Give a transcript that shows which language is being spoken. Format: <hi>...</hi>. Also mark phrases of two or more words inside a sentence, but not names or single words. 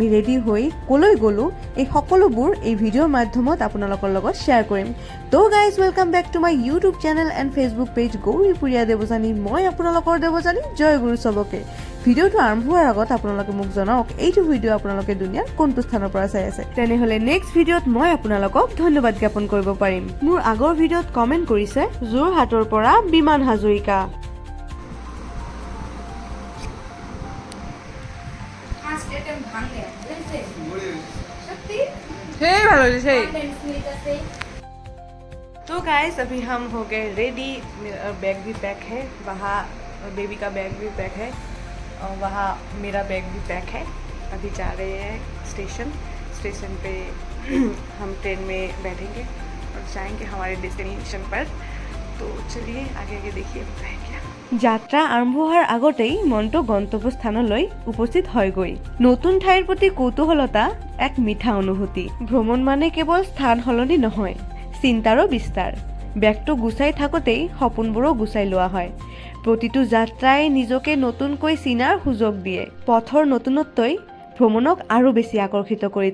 <as>ৰেডি হৈ কলৈ গ'লো এই সকলোবোৰ এই ভিডিঅ'ৰ মাধ্যমত আপোনালোকৰ লগত শ্বেয়াৰ কৰিম তো গাইজ</as> <en>welcome back to my YouTube channel and Facebook page</en> <as>গৌৰীপুৰীয়া দেৱযানী মই আপোনালোকৰ দেৱযানী জয় গুৰু চবকে ভিডিঅ'টো আৰম্ভ হোৱাৰ আগত আপোনালোকে মোক জনাওক এইটো ভিডিঅ' আপোনালোকে দুনিয়াৰ কোনটো স্থানৰ পৰা চাই আছে তেনেহ'লে</as> <en>next videoত</en> <as>মই আপোনালোকক ধন্যবাদ জ্ঞাপন কৰিব পাৰিম মোৰ আগৰ ভিডিঅ'ত কমেণ্ট কৰিছে যোৰহাটৰ পৰা বিমান হাজৰিকা সেই ভালো সেই</as> <hi>तो गाइस अभी हम हो गए रेडी मेरा बैग भी पैक है वहाँ बेबी का बैग भी पैक है और वहाँ मेरा बैग भी पैक है अभी जा रहे हैं स्टेशन पे हम ट्रेन में बैठेंगे और जाएंगे हमारे डेस्टिनेशन पर तो चलिए आगे आगे देखिए है क्या</hi> <as>যাত্ৰা আৰম্ভ হোৱাৰ আগতেই মনটো গন্তব্যস্থানলৈ উপস্থিত হয়গৈ নতুন ঠাইৰ প্ৰতি কৌতূহলতা এক মিঠা অনুভূতি ভ্ৰমণ মানে কেৱল স্থান সলনি নহয় চিন্তাৰো বিস্তাৰ বেগটো গুচাই থাকোঁতেই সপোনবোৰো গুচাই লোৱা হয় প্ৰতিটো যাত্ৰাই নিজকে নতুনকৈ চিনাৰ সুযোগ দিয়ে পথৰ নতুনত্বই ভ্ৰমণক আৰু বেছি আকৰ্ষিত কৰি</as>